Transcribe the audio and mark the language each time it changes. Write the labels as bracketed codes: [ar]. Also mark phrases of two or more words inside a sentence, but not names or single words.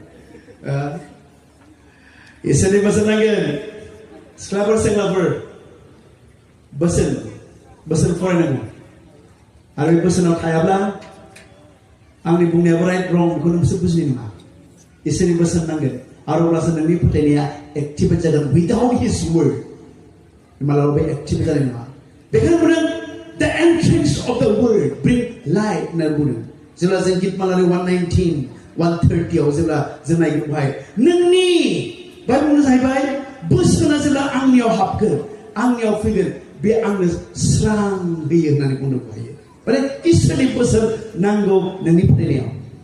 [brx] इसोरनि बोसोन नांगोन सिख्लाफोर सेंग्राफोर बोसोन फरायनांगौ आरो बे बोसोनाव थायाब्ला आंनि बुंनायाबो राइट रं बेखौ नोंसोर बुजिनाय नङा इसोरनि बोसोन नांगोन आरो अब्लासो नोंनि फोथायनाया एक्टिभेट जागोन [en] without his word [brx] मालाबा बे एक्टिभेट जानाय नङा बेखायनो बुंदों [en] the entrance of the word bring light [brx] होननानै बुंदों जेब्ला जों गितमालानि 119 130 आव जेब्ला जों नायगोन बेवहाय नोंनि बाइबेलआ जाहैबाय बोसोना जेब्ला आंनियाव हाबगोन आंनियाव फैगोन बे आंनो स्रां होयो होननानै बुंनो हायो माने इसोरनि बोसोन नांगौ नोंनि फोथायनायाव